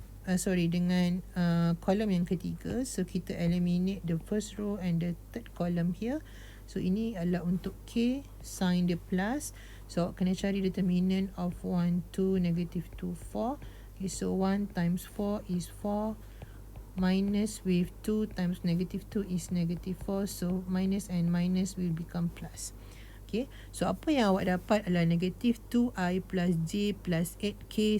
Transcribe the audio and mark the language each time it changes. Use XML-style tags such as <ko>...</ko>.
<ms>Dengan kolom yang ketiga.</ms> <en>So</en> <ms>kita</ms> <en>eliminate the first row and the third column here.</en> <ms>So ini adalah untuk K,</ms> <en>sign the plus.</en> <ms>So awak kena cari</ms> <en>determinant of 1, 2, negative 2, 4. Okay, so 1 times 4 is 4, minus with 2 times negative 2 is negative 4. So minus and minus will become plus. Okay, so</en> <ms>apa yang awak dapat adalah</ms> <en>negative 2i plus j plus 8k.</en>